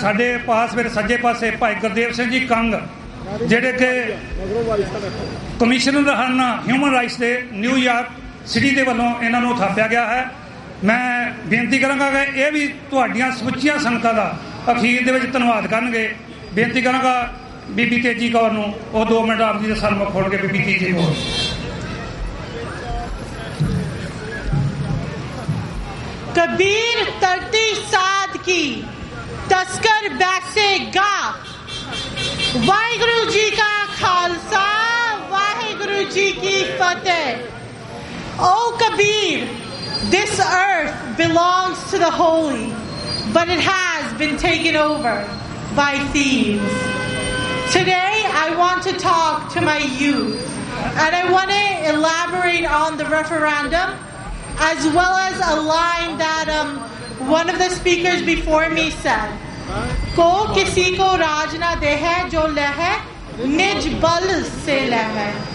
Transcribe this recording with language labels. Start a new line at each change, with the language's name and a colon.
Punjabi: ਸਾਡੇ ਪਾਸ ਮੇਰੇ ਸੱਜੇ ਪਾਸੇ ਭਾਈ ਗੁਰਦੇਵ ਸਿੰਘ ਜੀ ਕੰਗ, ਜਿਹੜੇ ਕਿ ਕਮਿਸ਼ਨਰ ਹਨ ਹਿਊਮਨ ਰਾਈਟਸ ਦੇ ਨਿਊਯਾਰਕ ਸਿਟੀ ਦੇ ਵੱਲੋਂ ਇਹਨਾਂ ਨੂੰ ਥਾਪਿਆ ਗਿਆ ਹੈ। ਮੈਂ ਬੇਨਤੀ ਕਰਾਂਗਾ ਕਿ ਇਹ ਵੀ ਤੁਹਾਡੀਆਂ ਸਮੁੱਚੀਆਂ ਸੰਗਤਾਂ ਦਾ ਅਖੀਰ ਦੇ ਵਿੱਚ ਧੰਨਵਾਦ ਕਰਨਗੇ। ਬੇਨਤੀ ਕਰਾਂਗਾ ਬੀਬੀ ਤੇਜੀ ਕੌਰ ਨੂੰ ਉਹ 2 ਮਿੰਟ ਆਪ ਜੀ ਦੇ ਸਨਮੁਖ ਖੋਲ੍ਹ ਕੇ। ਬੀਬੀ ਤੇਜੀ ਕੌਰ। कबीर तरती साध की तस्कर बैसे गा। वाहिगुरु जी का खालसा, वाहिगुरु जी की फतेह।
English: O Kabir, this earth belongs to the holy, but it has been taken over by thieves. Today I want to talk to my youth, and I want to elaborate on the referendum, as well as a line that one of the speakers before me said,
Punjabi: ko kisi ko raj na de hai jo le hai nij bal se le hai.